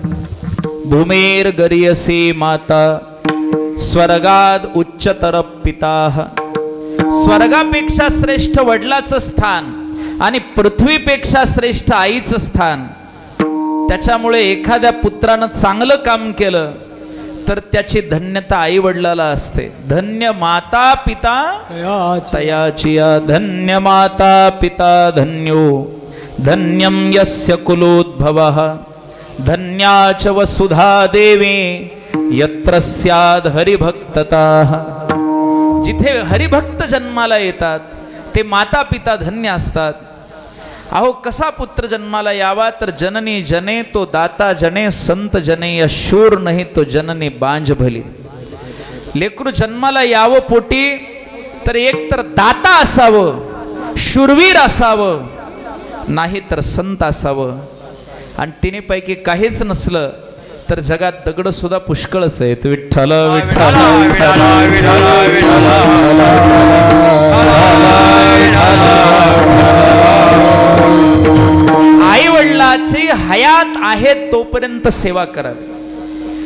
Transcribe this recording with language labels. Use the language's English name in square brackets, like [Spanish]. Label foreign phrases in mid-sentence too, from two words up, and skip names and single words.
[Sanskrit] भूमेर गरियसी माता स्वर्गाद उच्चतर पिता. [Marathi] स्वर्गापेक्षा श्रेष्ठ वडिलाचं स्थान आणि पृथ्वीपेक्षा श्रेष्ठ आईचं स्थान. त्याच्यामुळे एखाद्या पुत्रानं चांगलं काम केलं तर त्याची धन्यता आई वडिलाला असते. धन्य माता पिता तयाचिया, [Sanskrit] धन्य माता पिता धन्यो, धन्यम यस्य कुलोद्भवः, धन्याच वसुधा देवी यत्र स्याद हरिभक्तताः. [Marathi] जिथे हरिभक्त जन्माला येतात ते माता पिता धन्य असतात. अहो कसा पुत्र जन्माला यावा तर [Hindi] जननी जने तो दाता जने, संत जने या शूर नाही तो जननी बांझ भली. [Marathi] लेकरू जन्माला यावं पोटी तर एक तर दाता असावं, शूरवीर असावं, नाही तर संत असावं. आणि तिन्ही पैकी काहीच नसलं तर जगात दगड सुद्धा पुष्कळच आहेत. विठ्ठल विठ्ठल आई वडिलाची हयात आहे तोपर्यंत सेवा करावी.